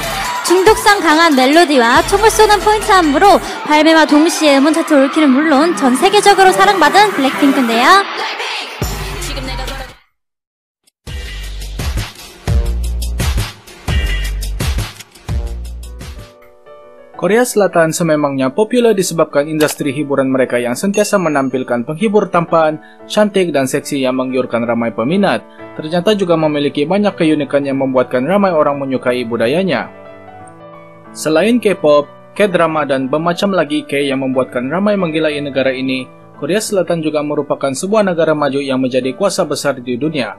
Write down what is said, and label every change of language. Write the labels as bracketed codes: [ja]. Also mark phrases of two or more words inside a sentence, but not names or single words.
[ko] 중독성 강한 멜로디와 총을 쏘는 포인트 안무로 발매와 동시에 음원 차트 올킬은 물론 전 세계적으로 사랑받은 블랙핑크인데요. [ms] Korea Selatan sememangnya populer disebabkan industri hiburan mereka yang sentiasa menampilkan penghibur tampan, cantik, dan seksi yang menggiurkan ramai peminat. Ternyata juga memiliki banyak keunikan yang membuatkan ramai orang menyukai budayanya. Selain K-pop, K-drama, dan bermacam lagi K yang membuatkan ramai menggilai negara ini, Korea Selatan juga merupakan sebuah negara maju yang menjadi kuasa besar di dunia.